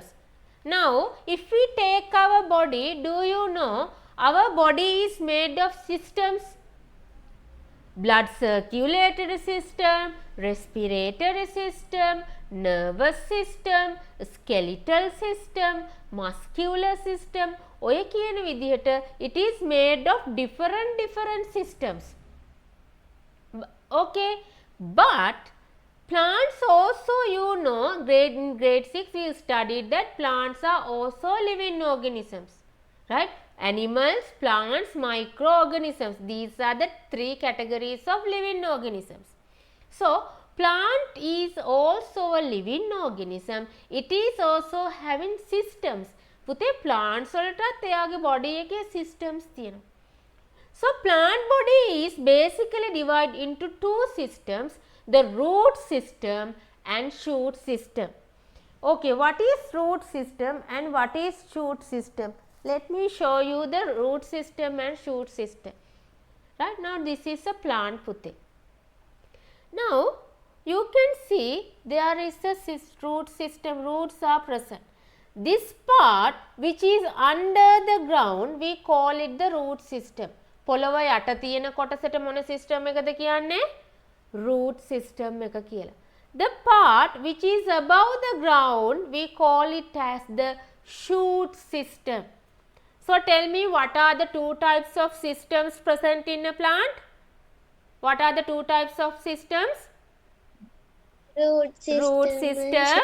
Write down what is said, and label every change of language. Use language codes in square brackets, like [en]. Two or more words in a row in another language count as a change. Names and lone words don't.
[en] Now if we take our body, do you know our body is made of systems? Blood circulatory system, respiratory system, nervous system, skeletal system, muscular system. [si] ඔය කියන විදිහට [en] it is made of different systems. Okay, but plants also, you know, in grade 6 we studied that plants are also living organisms, right? Animals, plants, microorganisms. These are the three categories of living organisms. So plant is also a living organism. It is also having systems. [si] පුතේ plants වලටත් එයාගේ body එකේ systems තියෙනවා. [en] So plant body is basically divided into two systems, the root system and shoot system. Okay, what is root system and what is shoot system? Let me show you the root system and shoot system. Right now this is a plant puthe. Now you can see there is a root system, roots are present. This part which is under the ground, we call it the root system. [si] පොළව යට තියෙන කොටසට මොන system එකද කියන්නේ? [en] Root system [si] එක කියලා. [en] The part which is above the ground, we call it as the shoot system. So tell me, what are the two types of systems present in a plant? What are the two types of systems? Root system.